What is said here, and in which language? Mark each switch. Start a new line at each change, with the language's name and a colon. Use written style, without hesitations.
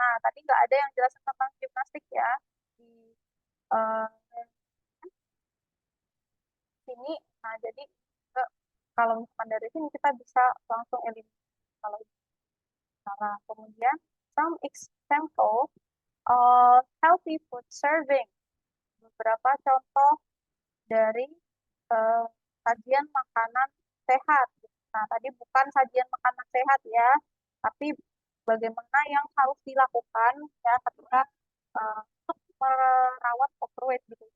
Indonesian: Nah, tadi nggak ada yang jelas tentang gimnastik ya di uh, sini. Nah, jadi kalau misalkan dari sini kita bisa langsung eliminasi kalau salah.
English: Kemudian some example of healthy food serving.
Indonesian: Beberapa contoh dari uh, sajian makanan sehat. Nah, tadi bukan sajian makanan sehat ya, tapi bagaimana yang harus dilakukan ya ketika untuk merawat overweight gitu.